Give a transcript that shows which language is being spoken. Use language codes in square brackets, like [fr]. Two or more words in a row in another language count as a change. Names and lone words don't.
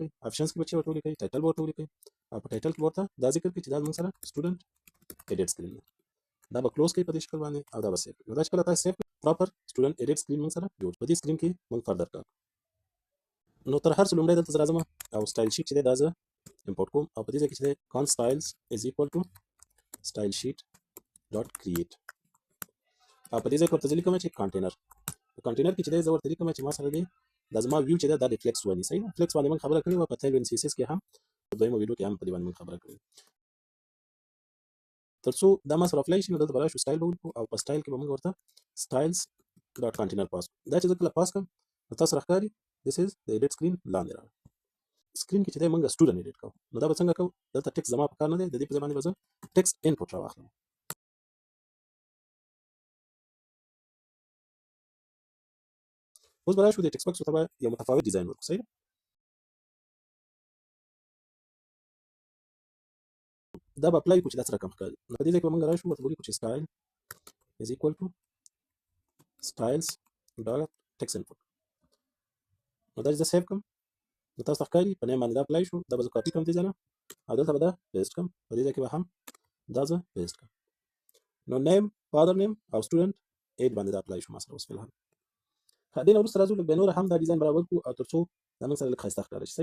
[ps] آپشنز کې به چې ورته ولیکئ ټایټل به ورته ولیکئ او په ټایټل کې ورته دا ذکر کړئ چې دا زموږ سره [en] student edit screen [ps] ده. دا به کلوز کړئ په دې شکل باندې او دا به سیو کړئ. نو دا چې کله تاسو سیو کړئ [en] proper student edit screen [ps] موږ سره جوړ. په دې سکرین کې موږ فردر کار. نو تر هر څه لومړی دلته زه راځم او [en] style sheet [ps] چې دی دا زه امپورټ کوم او په دې ځای کې چې دی [en] const styles is equal to style sheet dot create [ps] او په دې ځای کې ورته زه لیکم چې کانټینر. په کانټینر کې چې دی زه ورته لیکم چې ما سره دی دا زما ویو چې دی دا د فلیکس ونی. صحیح ده. فلیکس باندې موږ خبره کړې وه په تیل سی اس اس کې هم، په دویمه ویډیو کې هم په دې باندې موږ خبره کړې. تر څو دا ما سره افلای شي نو دلته به راشو سټایل به ولیکو او په سټایل کې به موږ ورته [en] styles dot container [ps] پاس کړو. دا چې زه کله پاس کړم نو تاسو راښکاري [en] this is [ps] د [en] edit screen [ps] لاندې راغلی. سکرین کې چې دی موږ سټوډنټ ایډیټ کوو. نو دا به څنګه کوو؟ دلته ټکسټ زما په کار نه دی. د دې په ځای باندې به زه [en] text input [ps] راواخلم. اوس به راشو د [en] text box [ps] ورته به یو متفاوت ډیزاین ورکړو. صحیح ده. دا به اپلای کړو چې دا څه رقم ښکاري. نو په دې ځای کې به موږ راشو ورته ولیکو چې [en] style is equal to styles dot text input. [ps] نو دا چې زه سیو کړم نو تاسو ته ښکاري په نیم باندې دا اپلای شو. دا به زه کاپي کړم دې ځای نه او دلته به دا پیسټ کړم. په دې ځای کې به هم دا زه پیسټ کړم. نو [en] name father name [ps] او [en] student ID [ps] باندې دا اپلای شو ما سره اوس فی الحال. دې نه وروسته راځو لږ بیا نور هم دا ډیزاین برابر کړو او تر څو دا موږ سره لږ ښایسته ښکاره شي.